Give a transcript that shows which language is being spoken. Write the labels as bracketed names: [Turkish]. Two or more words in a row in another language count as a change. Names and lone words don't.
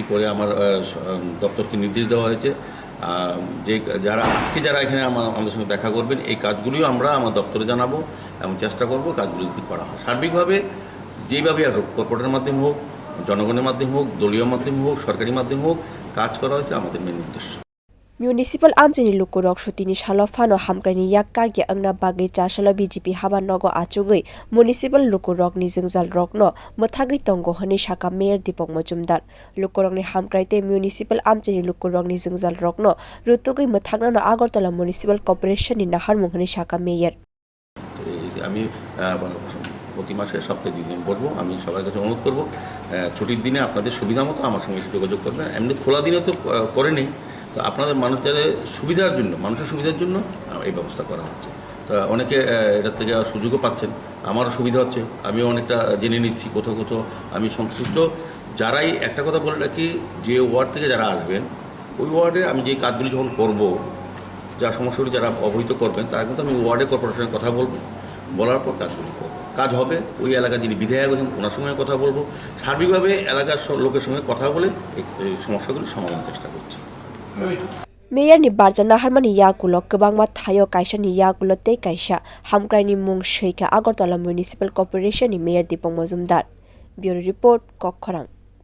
[Bangla] পরে আমার দপ্তরকে নির্দেশ দেওয়া হয়েছে যে যারা এখানে আমাদের সঙ্গে দেখা করবেন, এই কাজগুলিও আমরা আমার দপ্তরে জানাবো এবং চেষ্টা করব কাজগুলি যদি করা হয় সার্বিকভাবে, যেইভাবে হোক, কর্পোরেটের মাধ্যমে হোক, জনগণের মাধ্যমে হোক, দলীয় মাধ্যমে হোক, সরকারি মাধ্যমে হোক, কাজ করা হচ্ছে আমাদের মেন উদ্দেশ্য। [Kok Borok] Municipal amchaini lukorog sutini salo phano hamkrai ni yak kagya wngna bagwi chasalo BJP habanogo achugui Municipal lukorog ni jwngjal rokno mwthagui tongo hwnei saka Mayor Dipak Majumder lukorog ni hamkrai te Municipal amchaini lukorog ni jwngjal rokno rutugui mwthakna no Agartala Municipal Corporation ni naharmani hwnei saka Mayor [Bangla] আমি প্রতি মাসে সপ্তাহে 2 দিন বলবো। আমি সবার কাছে অনুরোধ করবো ছুটির দিনে আপনাদের সুবিধা মতো আমার সঙ্গে যোগাযোগ করবেন। এমনি খোলা দিনে তো করে নেই, তো আপনাদের যাদের সুবিধার জন্য, মানুষের সুবিধার জন্য এই ব্যবস্থা করা হচ্ছে। তো অনেকে এটার থেকে সুযোগও পাচ্ছেন, আমারও সুবিধা হচ্ছে, আমিও অনেকটা জেনে নিচ্ছি। কোথাও আমি সংশ্লিষ্ট যারাই একটা কথা বলে রাখি, যে ওয়ার্ড থেকে যারা আসবেন, ওই ওয়ার্ডে আমি যে কাজগুলি যখন করব, যা সমস্যাগুলি যারা অবহিত করবেন, তারা কিন্তু আমি ওয়ার্ডে কর্পোরেশনের কথা বলবো, বলার পর কাজগুলি করবো। কাজ হবে, ওই এলাকার যিনি বিধায়ক আছেন ওনার সঙ্গে কথা বলবো, সার্বিকভাবে এলাকার লোকের সঙ্গে কথা বলে এই সমস্যাগুলি সমাধানের চেষ্টা করছি। [Kok Borok] Mayor ni barja naharmani yagulo kwbangma thaio kaisa ni yagulo tei kaisa hamkrai ni mung seika Agartala Municipal Corporation ni Mayor Dipak Majumder. [English] Bureau Report, Kokkhorang.